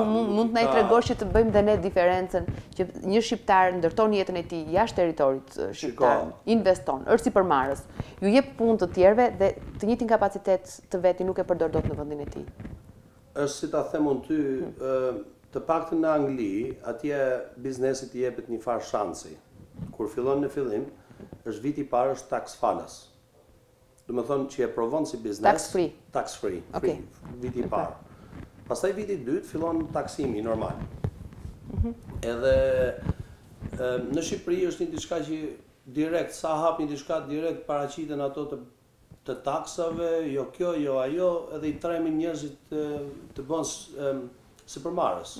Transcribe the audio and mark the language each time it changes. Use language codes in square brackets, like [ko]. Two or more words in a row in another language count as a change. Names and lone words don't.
[sq] Mund të na I tregosh që të bëjmë dhe ne diferencën që një shqiptar ndërton jetën e tij jashtë territorit shqiptar, investon, është si përmarrës, ju jep punë të tjerëve dhe të njëjtin kapacitet të veti nuk e përdor dot në vendin e tij. Është si ta them unë ty, të paktën në Angli, atje biznesit I jepet një farë shansi. Kur fillon në fillim, është viti I parë është tax falas. Do të thonë që e provon si biznes [en] tax free. Tax free. [sq] Okay. Viti I parë. Pastaj viti I dytë fillon taksimi normal. Edhe në Shqipëri është një diçka që direkt, sa hap një diçka direkt paraqiten ato të taksave, jo kjo, jo ajo, edhe I tremin njerëzit të bën si përmarrës.